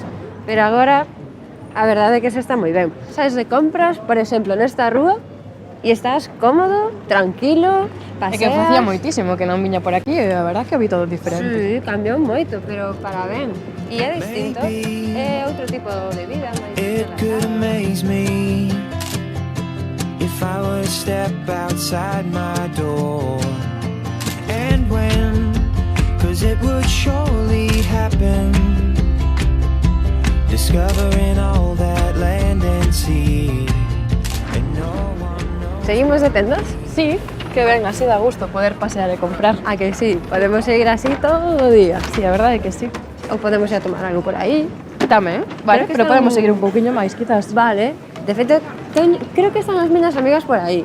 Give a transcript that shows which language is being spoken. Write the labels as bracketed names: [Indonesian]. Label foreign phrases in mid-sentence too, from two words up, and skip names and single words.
[Galician] Pero agora a verdade é que se está moi ben. Sabes de compras, por exemplo, nesta rúa, e estás cómodo, tranquilo, É paseas. que facía moitísimo que non viña por aquí e a verdad que vi todo diferente. Sí, cambiou moito, pero para ben. E é distinto, é outro tipo de vida. [English] It could amaze me if I would step outside my door. And when, 'cause it would surely happen, discovering all that land and sea. And no one knows. [Galician] Seguimos de tendas? Sí, que ben, así da gusto poder pasear e comprar. A que sí, podemos seguir así todo o día. Sí, a verdade é que sí. Ou podemos ir a tomar algo por aí. Tamén, vale, Creo que pero están- podemos seguir un pouquiño máis, quizás. Vale. De feito, creo que están as miñas amigas por aí.